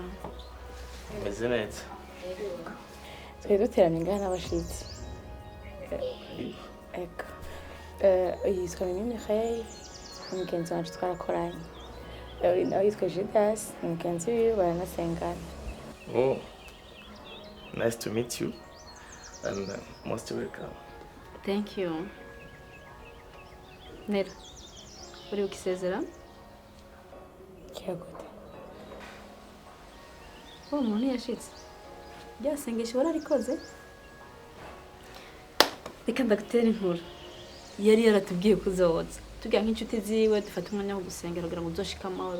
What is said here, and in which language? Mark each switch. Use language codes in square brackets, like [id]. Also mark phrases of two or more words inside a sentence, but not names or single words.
[rn] Meze neza. Twari duteramye ngaha n'abashitsi. Eko. Yitwa Mireille, umugenzi wacu twarakoranye. Nawe yitwa Judas, umugenzi wiwe baranasengana. Oh. [en] Nice to meet you and most welcome. Thank you. [rn] Nera. Uri ukisezera? Kiyagote. Umuntu yashitse. Byasengesha wararikoze? Reka ndagutera inkuru. Yari yaratubwiye kuzoza. Tugira nk'inshuti ziwe dufata umwanya wo gusengera kugira ngo uzoshika amahoro.